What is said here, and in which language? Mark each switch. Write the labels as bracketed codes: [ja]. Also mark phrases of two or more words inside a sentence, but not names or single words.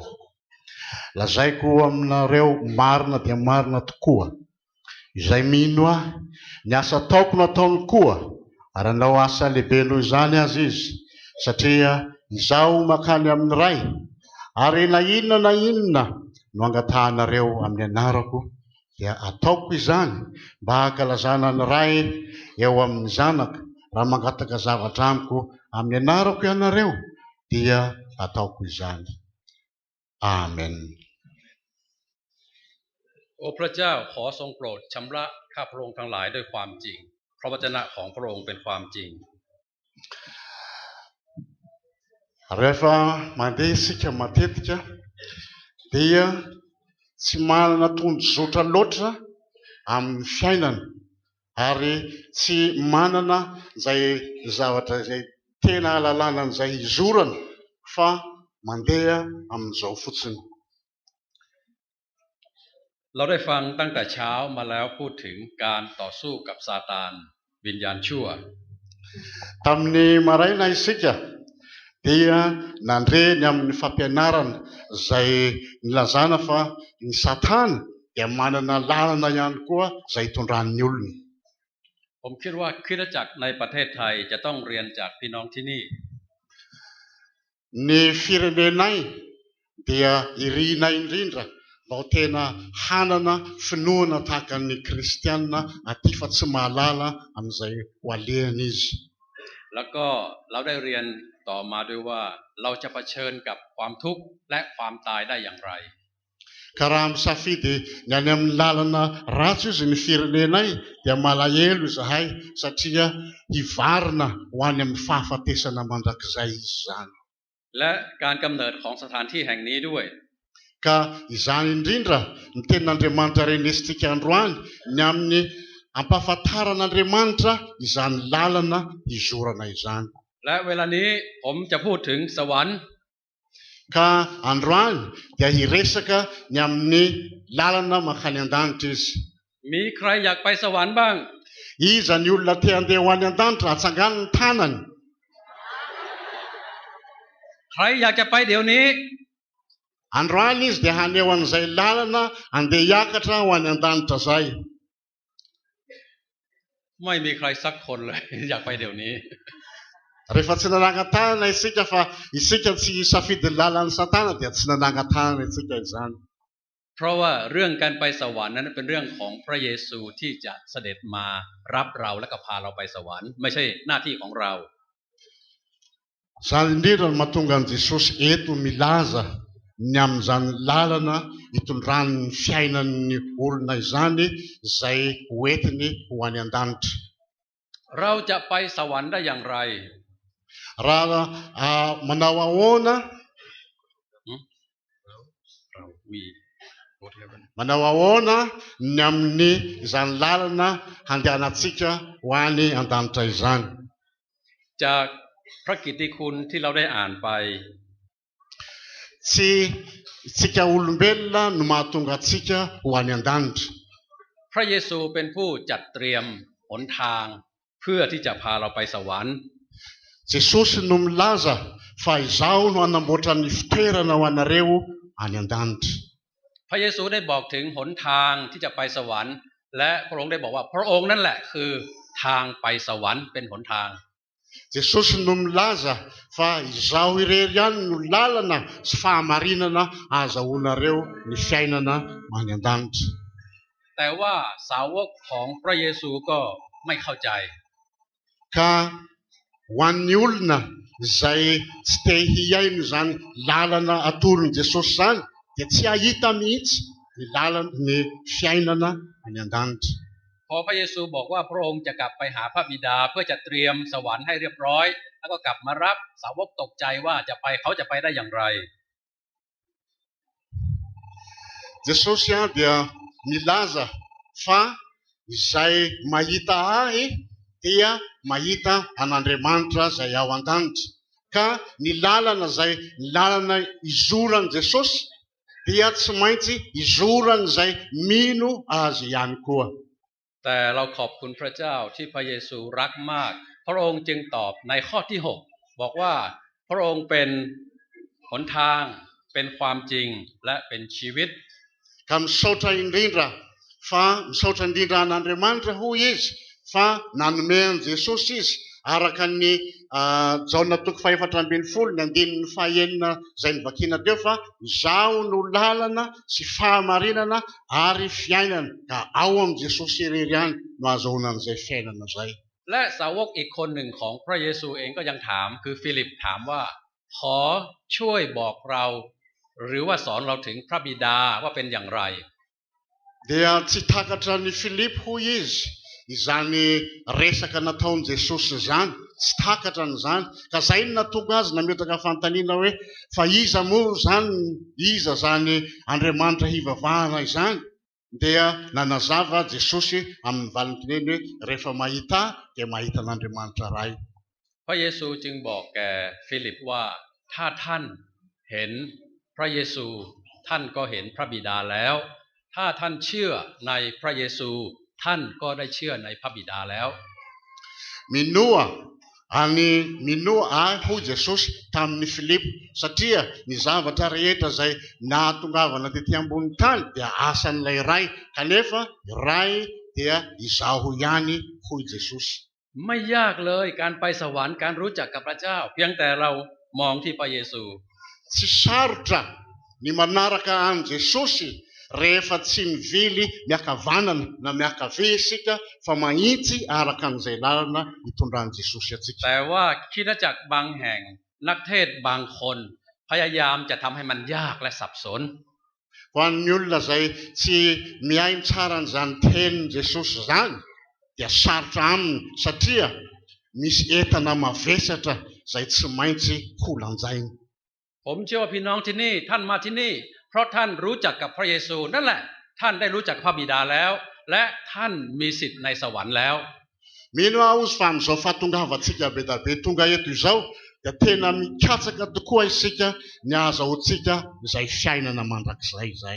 [mg] Lazaiko aminareo marina dia marina tokoa, izay mino ahy, ny asa ataoko nataony koa, ary hanao asa lehibe noho izany azy izy, satria izaho makany amin'ny ray, ary na inona no angatahanareo amin'ny anarako dia ataoko izany mba hankalazana ny ray eo amin'ny zanaka. Raha mangataka zavatra amiko amin'ny anarako ianareo dia ataoko izany. Amen. [th] โอ้พระเจ้าขอทรงโปรดชำระข้าพระองค์ทั้งหลายด้วยความจริงพระวจนะของพระองค์เป็นความจริง [mg] Rehefa mandeha isika matetika dia tsy manana tondrozotra loatra amin'ny fiainana ary tsy manana izay zavatra izay tena ahalalana an'izay izorana fa mandeha amin'izao fotsiny. [th] เราได้ฟังตั้งแต่เช้ามาแล้วพูดถึงการต่อสู้กับซาตานวิญญาณชั่ว [mg] Tamin'ny maraina isika dia nandre ny amin'ny fampianarana izay nilazana fa ny Satana dia manana lalana ihany koa izay hitondran'ny olona. [th] ผมคิดว่าคริสตจักรในประเทศไทยจะต้องเรียนจากพี่น้องที่นี่ [mg] Ny firenenay dia irinay indrindra mba ho tena hanana finoana tahaka ny kristianina aty fa tsy mahalala amin'izay ho alehany izy. [th] แล้วก็เราได้เรียนต่อมาด้วยว่าเราจะเผชิญกับความทุกข์และความตายได้อย่างไร [mg] Ka raha misafidy ny any amin'ny lalana ratsy izy ny firenenay dia malahelo izahay satria hivarina ho any amin'ny fahafatesana mandrakizay izy izany. [th] และการกำเนิดของสถานที่แห่งนี้ด้วย [mg] Ka izany indrindra ny tenin'Andriamanitra renesitsika androany ny amin'ny ampahafantaran'Andriamanitra izany lalana hizorana izany. [th] และเวลานี้ผมจะพูดถึงสวรรค์ [mg] Ka androany dia hiresaka ny amin'ny lalana mankany an-danitra izy. [th] มีใครอยากไปสวรรค์บ้าง [mg] Iza ny olona te handeha ho any an-danitra hatsangany ny tanany. [th] ใครอยากจะไปเดี๋ยวนี้ [mg] Androany izy dia haneho an'izay lalana handeha hiakatra ho any an-danitra zay. [th] ไม่มีใครสักคนเลย อยากไปเดี๋ยวนี้ [mg] Rehefa tsy nanangan-tanana isika fa isika tsy safidy ny lalan'ny Satana dia tsy nanangan-tanana isika izany. [th] เพราะว่าเรื่องการไปสวรรค์นั้นเป็นเรื่องของพระเยซูที่จะเสด็จมารับเราและก็พาเราไปสวรรค์ไม่ใช่หน้าที่ของเรา [mg] Izany indrindra no mahatonga an'i Jesosy eto milaza ny amin'izany lalana hitondrany ny fiainan'ny olona izany izay hoentiny ho any an-danitra. [th] เราจะไปสวรรค์ได้อย่างไร [mg] Raha manao ahoana manao ahoana ny amin'ny izany lalana handehanantsika ho any an-danitra izany. [th] จากพระกิตติคุณที่เราได้อ่านไป [mg] Tsy tsika olombelona no mahatonga antsika ho any an-danitra. [th] พระเยซูเป็นผู้จัดเตรียมหนทางเพื่อที่จะพาเราไปสวรรค์ [mg] Jesosy no milaza fa izaho no hanamboatra ny fitoerana ho anareo any an-danitra. [th] พระเยซูได้บอกถึงหนทางที่จะไปสวรรค์และพระองค์ได้บอกว่าพระองค์นั่นแหละคือทางไปสวรรค์เป็นหนทาง [mg] Jesosy no milaza fa izaho irery ihany no lalana sy fahamarinana ahazahoanareo ny fiainana any an-danitra. [th] แต่ว่าสาวกของพระเยซูก็ไม่เข้าใจ [mg] Ka ho an'ny olona izay tsy te hiaino izany lalana atoron'i Jesosy izany dia tsy hahita mihitsy ny lalana ny fiainana any an-danitra. [th] พอพระเยซูบอกว่าพระองค์จะกลับไปหาพระบิดาเพื่อจะเตรียมสวรรค์ให้เรียบร้อยแล้วก็กลับมารับสาวกตกใจว่าเขาจะไปได้อย่างไร [mg] Jesosy dia milaza fa izay mahita ahy dia mahita an'Andriamanitra izay ao an-danitra. Ka ny lalana izoran'i Jesosy dia tsy maintsy izoran'izay mino azy ihany koa. [th] แต่เราขอบคุณพระเจ้าที่พระเยซูรักมากพระองค์จึงตอบในข้อที่6บอกว่าพระองค์เป็นหนทางเป็นความจริงและเป็นชีวิต [mg] Ka misaotra indrindra an'Andriamanitra hoy izy fa nanome an'i Jesosy izy araka ny Jaona 4:12 ny andininy 9 izay nivakiana teo fa izaho no lalana sy fahamarinana ary fiainana ka ao amin'i Jesosy irery ihany no ahazoanan'izay fiainana izay. [th] และสาวกอีกคนหนึ่งของพระเยซูเองก็ยังถามคือฟิลิปถามว่าขอช่วยบอกเราหรือว่าสอนเราถึงพระบิดาว่าเป็นอย่างไร [mg] Dia tsy takatra ny Filipo hoy izy izany resaka nataon'i Jesosy izany tsy takatra n'izany ka izay no nahatonga azy nametaka fanontaniana hoe fa iza moa izany iza zany Andriamanitra hivavahana izany. Dia nanazava Jesosy amin'ny valim-pineny hoe rehefa mahita dia mahita an'Andriamanitra iray. [th] พระเยซูจึงบอกแก่ฟิลิปว่าถ้าท่านเห็นพระเยซูท่านก็เห็นพระบิดาแล้วถ้าท่านเชื่อในพระเยซูท่านก็ได้เชื่อในพระบิดาแล้ว [mg] Minoa hoy Jesosy tamin'ny Filipo satria ny zavatra rehetra izay nahatongavana tetỳ ambony tany dia asan'ilay ray kanefa ray dia izaho ihany hoy Jesosy. [th] ไม่ยากเลยการไปสวรรค์การรู้จักกับพระเจ้าเพียงแต่เรามองที่พระเยซู [mg] Tsy sarotra ny manaraka an'i Jesosy rehefa tsy mivily miakavanana na miakavy isika fa mahitsy araka an'izay lalana hitondran'i Jesosy atsika. [th] แต่ว่าคริสตจักรบางแห่งนักเทศบางคนพยายามจะทำให้มันยากและสับสน [mg] Ho an'ny olona izay tsy mihaino tsara an'izany tenin'i Jesosy izany dia sarotra aminy satria misy entana mavesatra izay tsy maintsy ho lanjaina. [th] ผมเชื่อว่าพี่น้องที่นี่ท่านมาที่นี่เพราะท่านรู้จักกับพระเยซูนั่นแหละท่านได้รู้จักพระบิดาแล้วและท่านมีสิทธิ์ในสวรรค์แล้ว [mg] mino aho izy fa amin'izao fahatongavantsika be da be tonga eto izao dia tena mikatsaka tokoa isika ny ahazahoantsika izay fiainana mandrakizay izay.